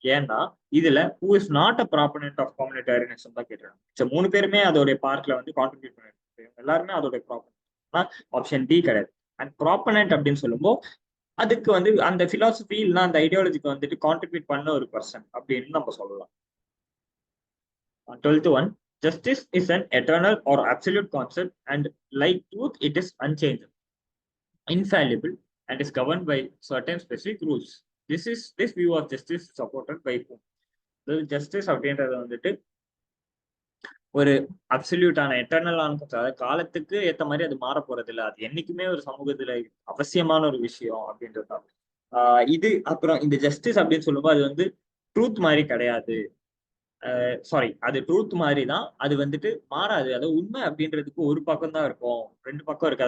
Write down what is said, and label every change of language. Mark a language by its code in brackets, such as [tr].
[ta] ஏன்னா இதுல [en] who is not a proponent of communitarianism [ta] தான் கேட்டுருக்காங்க. 3 பேருமே அதோடைய பார்ட்ல வந்து கான்ட்ரிபியூட் பண்ணிருக்காங்க, எல்லாருமே அதோடைய ப்ராப்பனன்ட். ஆப்ஷன் டி கிடையாது. அண்ட் ப்ராப்பனன்ட் அப்படின்னு சொல்லும்போது அதுக்கு வந்து அந்த பிலாசபி இல்லைன்னா அந்த ஐடியாலஜிக்கு வந்துட்டு கான்ட்ரிபியூட் பண்ண ஒரு பர்சன் அப்படின்னு நம்ம சொல்லலாம். [en] 12th one, justice is an eternal or absolute concept and like truth it is unchanging, infallible and is governed by certain specific rules. This view of justice is supported by whom? Justice [ta] அப்படின்றது வந்துட்டு ஒரு அப்சல்யூட்டான எட்டர்னலான அதாவது காலத்துக்கு ஏத்த மாதிரி அது மாற போறது இல்லை. அது என்னைக்குமே ஒரு சமூகத்துல அவசியமான ஒரு விஷயம் அப்படின்றது தான். இது அப்புறம் இந்த ஜஸ்டிஸ் அப்படின்னு சொல்லும்போது அது வந்து ட்ரூத் மாதிரி கிடையாது. சாரி, அது ட்ரூத் மாதிரி தான். அது வந்துட்டு மாறாது. அது உண்மை அப்படின்றதுக்கு ஒரு பக்கம் தான் இருக்கும், ரெண்டு பக்கம் இருக்கு.